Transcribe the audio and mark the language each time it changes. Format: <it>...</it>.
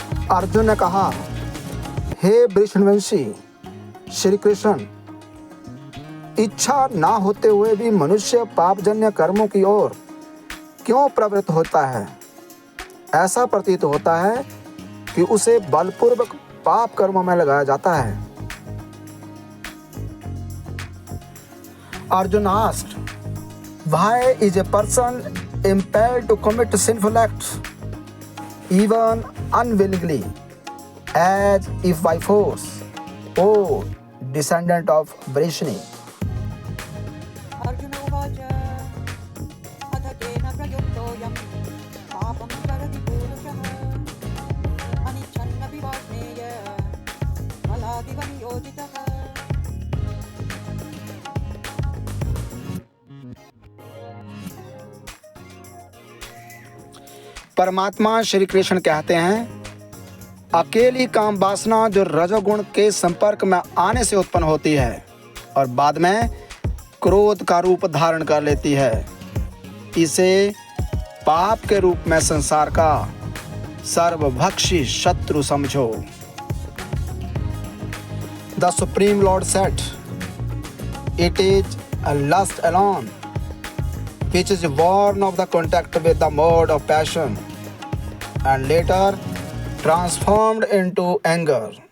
<hi>अर्जुन ने कहा, हे वृषणवंशी श्री कृष्ण, इच्छा ना होते हुए भी मनुष्य पापजन्य कर्मों की ओर क्यों प्रवृत्त होता है? ऐसा प्रतीत होता है कि उसे बलपूर्वक पाप कर्मों में लगाया जाता है।</hi> <en>Arjun asked, why is a person impelled to commit sinful acts, even unwillingly, as if by force, O descendant of Vrishni?</en> <sa>Arjuna उवाच अथ केन प्रयुक्तोऽयं पापं करति पूरुषः अनिच्छन्नपि वाष्णेय फलादिव नियोजितः।</sa> <hi>परमात्मा श्री कृष्ण कहते हैं, अकेली काम वासना जो रजोगुण के संपर्क में आने से उत्पन्न होती है और बाद में क्रोध का रूप धारण कर लेती है, इसे पाप के रूप में संसार का सर्वभक्षी शत्रु समझो।</hi> <en>The supreme lord said, it is a lust alone which is born of the contact with the mode of passion and later transformed into anger.</en>